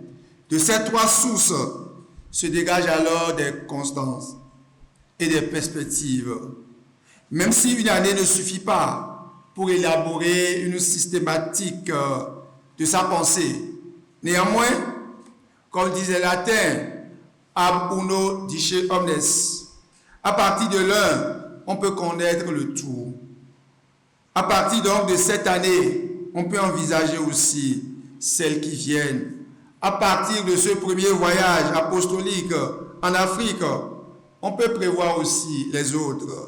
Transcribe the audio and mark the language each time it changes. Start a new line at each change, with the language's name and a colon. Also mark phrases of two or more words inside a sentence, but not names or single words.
French: De ces trois sources se dégagent alors des constances et des perspectives. Même si une année ne suffit pas pour élaborer une systématique de sa pensée, néanmoins, comme disait Latin,
Latin: ab uno dice omnes,
French: à partir de l'un, on peut connaître le tout. À partir donc de cette année, on peut envisager aussi celles qui viennent. À partir de ce premier voyage apostolique en Afrique, on peut prévoir aussi les autres.